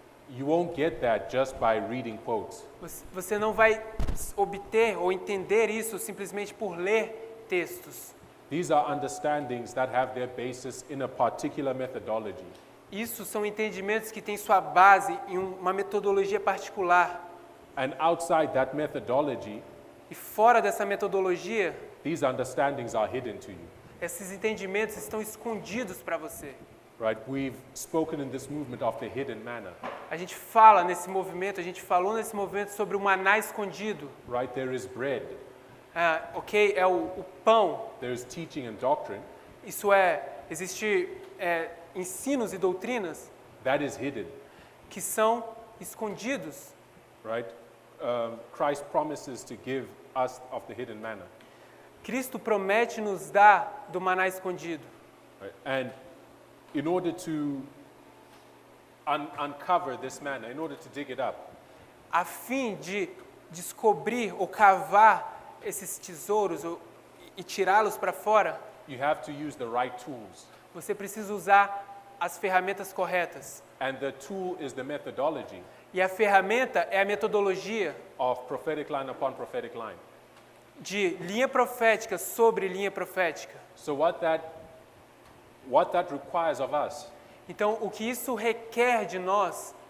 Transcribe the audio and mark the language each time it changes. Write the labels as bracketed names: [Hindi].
[English] You won't get that just by reading quotes. [Portuguese] Você não vai obter ou entender isso simplesmente por ler textos. [English] These are understandings that have their basis in a particular methodology. [Portuguese] Isso são entendimentos que têm sua base em uma metodologia particular. [English] And outside that methodology, [Portuguese] E fora dessa metodologia, [English] these understandings are hidden to you. [Portuguese] esses entendimentos estão escondidos para você. [English] Right? We've spoken in this movement of the hidden manna. [Portuguese] A gente fala nesse movimento, a gente falou nesse movimento sobre o maná escondido. [English] Right? There is bread, [Portuguese] Ok? É o pão. [English] there is teaching and doctrine [Portuguese] Isso é, existe ensinos e doutrinas [English] that is hidden. [Portuguese] que são escondidos. [English] Right? Christ promises to give us of the hidden manna. [Portuguese] Cristo promete nos dar do maná escondido. [English] Right? And in order to uncover this manna, in order to dig it up, [Portuguese] A fim de descobrir ou cavar esses tesouros e tirá-los para fora, [English] you have to use the right tools. [Portuguese] você precisa usar as ferramentas corretas. [English] And the tool is the methodology [Portuguese] E a ferramenta é a metodologia [English] of prophetic line upon prophetic line. [Portuguese] de linha profética sobre linha profética. [English] So what that requires of us [Portuguese] Então, o que isso requer de nós